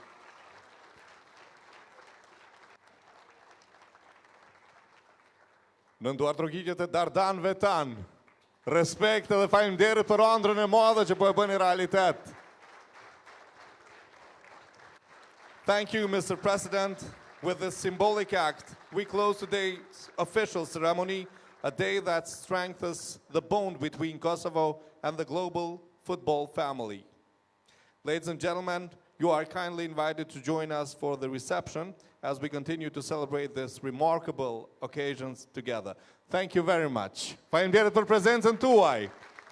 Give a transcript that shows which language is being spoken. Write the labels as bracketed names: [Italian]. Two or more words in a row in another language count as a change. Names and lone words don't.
[Albanian] Në nduartrogjiqet e Dardanëve tan. Respekt dhe faleminderit për ëndrrën e madhe që po e bëni realitet. [English] Thank you, Mr. President. With this symbolic act, we close today's official ceremony, a day that strengthens the bond between Kosovo and the global football family. Ladies and gentlemen, you are kindly invited to join us for the reception as we continue to celebrate this remarkable occasions together. Thank you very much. [Albanian] Faleminderit për prezencën tuaj.